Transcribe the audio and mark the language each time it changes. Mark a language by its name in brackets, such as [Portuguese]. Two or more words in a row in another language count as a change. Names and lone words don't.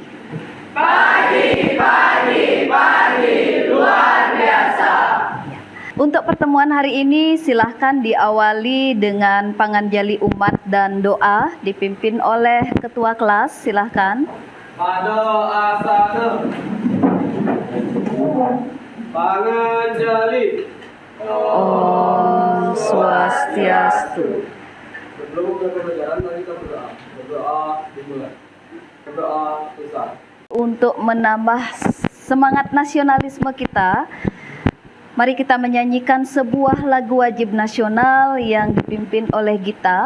[Indonesian] Pagi, luar biasa. Untuk pertemuan hari ini silahkan diawali dengan panganjali umat dan doa dipimpin oleh ketua kelas. Silahkan. Pada asana panganjali. [Sanskrit] Om Swastiastu. [Indonesian] Sebelum mulai pembelajaran mari kita berdoa. Berdoa dimulai. Berdoa besar. Untuk menambah semangat nasionalisme kita, mari kita menyanyikan sebuah lagu wajib nasional yang dipimpin oleh Gita.